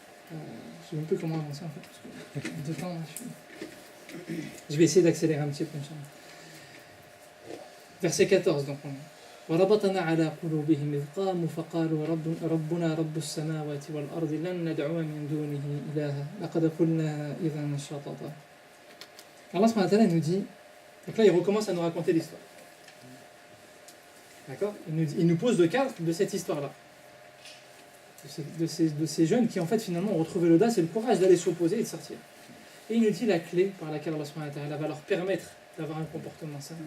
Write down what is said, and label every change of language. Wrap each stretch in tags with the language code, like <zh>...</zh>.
<fr>Je ne sais même plus comment avancer en fait, parce que de temps, là, je vais essayer d'accélérer un petit peu. Inch'Allah. Verset 14, donc on est.</fr> <ar>وربطنا على قلوبهم إذ قاموا فقالوا ربنا رب السماوات والأرض لن ندعو من دونه إلها لقد قلنا إذا شططا.</ar> <fr>Allah subhanahu wa ta'ala nous dit, donc là il recommence à nous raconter l'histoire. D'accord, il nous pose le cadre de cette histoire-là. De ces jeunes qui en fait finalement ont retrouvé l'audace et le courage d'aller s'opposer et de sortir. Et il nous dit la clé par laquelle Allah subhanahu wa ta'ala va leur permettre d'avoir un comportement sain.</fr>